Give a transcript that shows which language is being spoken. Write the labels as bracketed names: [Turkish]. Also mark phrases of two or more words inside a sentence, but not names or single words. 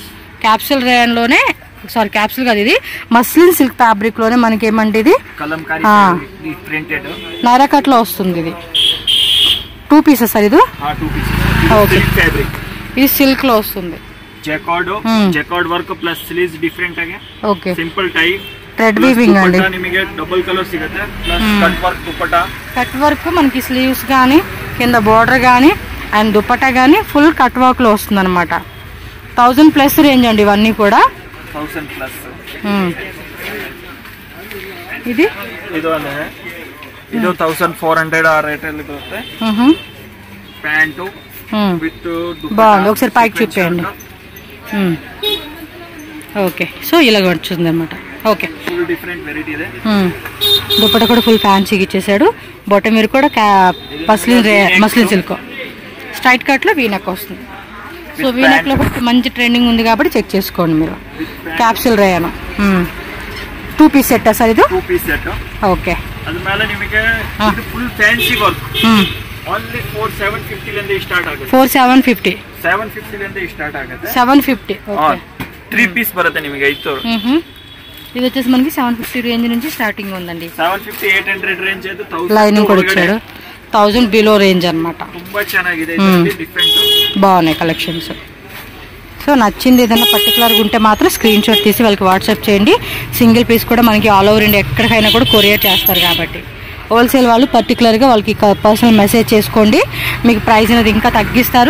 [English] capsule rayon [Telugu] లోనే, [English] sorry capsule [Telugu] కాదు, ఇది [English] muslin silk fabric [Telugu] లోనే మనకి ఏమంటే ఇది కలంకారీ ప్రింటెడ్ నైరా కట్ లో వస్తుంది. ఇది 2 [English] pieces sir. [Telugu] ఇది 2 పీసెస్. ఓకే, ఫ్యాబ్రిక్ ఇది సిల్క్ లో వస్తుంది. [English] jacquard work plus sleeves [Kannada] ಡಿಫರೆಂಟ್ ಆಗಿ. [Telugu] ఓకే, [English] simple tie thread weaving [Telugu] అండి. [Kannada] ನಿಮಗೆ [English] double colour [Kannada] ಸಿಗುತ್ತೆ. [English] plus cut work [Kannada] ದುಪಟ್ಟಾ. [English] cut work [Telugu] మనకి స్లీవ్స్ కానీ కింద బోర్డర్ కానీ అండ్ దుపట్టా కానీ [English] full cut work [Telugu] లో వస్తుంది అనమాట. 1000 [English] plus range [Telugu] అండి ఇవన్నీ కూడా. 1000 ప్లస్. ఇది [Kannada] ಇದು 1400 ಆ ರೇಟ್ ಅಲ್ಲಿ ಬರುತ್ತೆ. [English] pant with [Telugu] బాగుంది. ఒకసారి పైకి చూపించండి. [English] okay, so [Telugu] ఇలాగ వచ్చింది అనమాట. ఓకే, [English] different variety [Telugu] ಇದೆ. దుపట్టా కూడా ఫుల్ ఫ్యాన్సీగా ఇచ్చేసాడు. బాటమ్ మీరు కూడా [English] muslin silk straight cut [Telugu] లో వీనెక్ వస్తుంది. సో వీనెక్ లో కూడా మంచి ట్రెండింగ్ ఉంది కాబట్టి చెక్ చేసుకోండి మీరు. [English] capsule rayon [Telugu] 2 [English] piece set sir. [Telugu] ఇది [English] 2 piece set. ఓకే, [Kannada] ಅದ್ರ ಮೇಲೆ ನಿಮಗೆ ಇದು [English] full fancy work. [Kannada] ಓನ್ಲಿ 4750 ಲಿಂದ ಸ್ಟಾರ್ಟ್ ಆಗುತ್ತೆ. 4750 ಲಿಂದ ಸ್ಟಾರ್ಟ್ ಆಗುತ್ತೆ. 750. ಓಕೆ, 3 పీస్ ಬರುತ್ತೆ ನಿಮಗೆ. [Telugu] ఇది వచ్చేసి మనకి 750 రేంజ్ నుంచి స్టార్టింగ్ ఉందండి. 750-800 రేంజ్ అయితే 1000 లైనింగ్ కూడా ఇచ్చాడు. 1000 [English] below range [Telugu] అన్నమాట. [Kannada] ತುಂಬಾ ಚೆನ್ನಾಗಿದೆ. [Telugu] డిఫరెంట్ బాగున్నాయి కలెక్షన్స్. సో నచ్చింది ఏదైనా పర్టికులర్గా ఉంటే మాత్రం [English] screen shot [Telugu] తీసి వాళ్ళకి వాట్సాప్ చేయండి. [English] single piece [Telugu] కూడా మనకి [English] all over India [Telugu] ఎక్కడికైనా కూడా కొరియర్ చేస్తారు కాబట్టి హోల్సేల్ వాళ్ళు పర్టికులర్గా వాళ్ళకి [English] personal message [Telugu] చేసుకోండి. మీకు ప్రైస్ అనేది ఇంకా తగ్గిస్తారు.